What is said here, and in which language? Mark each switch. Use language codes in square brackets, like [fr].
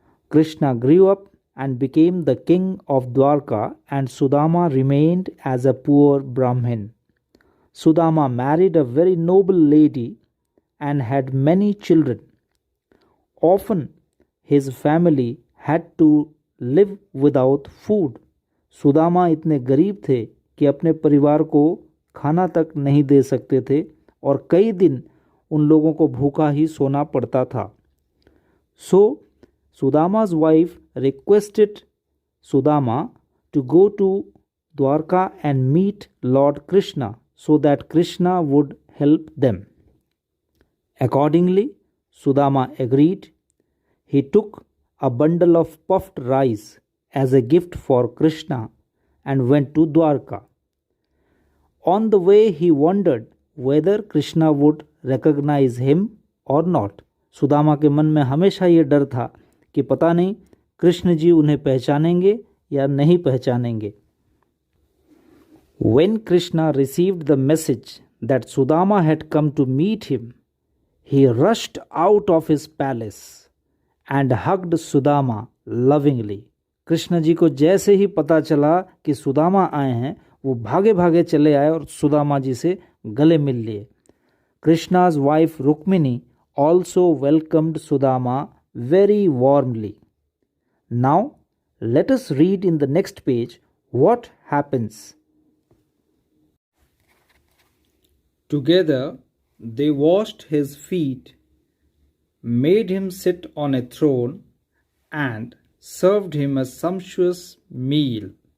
[en] Krishna grew up and became the king of Dwarka, and Sudama remained as a poor Brahmin. Sudama married a very noble lady and had many children. Often his family had to live without food. [hi] Sudama इतने गरीब थे कि अपने परिवार को खाना तक नहीं दे सकते थे और कई दिन उन लोगों को भूखा ही सोना पड़ता था. [en] So Sudama's wife requested Sudama to go to Dwarka and meet Lord Krishna so that Krishna would help them. Accordingly, Sudama agreed. He took a bundle of puffed rice as a gift for Krishna and went to Dwarka. On the way, he wondered whether Krishna would recognize him or not. [hi] Sudama के मन में हमेशा ये डर था कि पता नहीं कृष्ण जी उन्हें पहचानेंगे या नहीं पहचानेंगे. [en] When Krishna received the message that Sudama had come to meet him, he rushed out of his palace and hugged Sudama lovingly. [hi] Krishna ji को जैसे ही पता चला कि सुदामा आए हैं, वो भागे भागे चले आए और सुदामा जी से गले मिल लिए. [en] Krishna's wife Rukmini also welcomed Sudama very warmly. Now, let us read in the next page what happens. Together, they washed his feet, made him sit on a throne, and served him a sumptuous meal.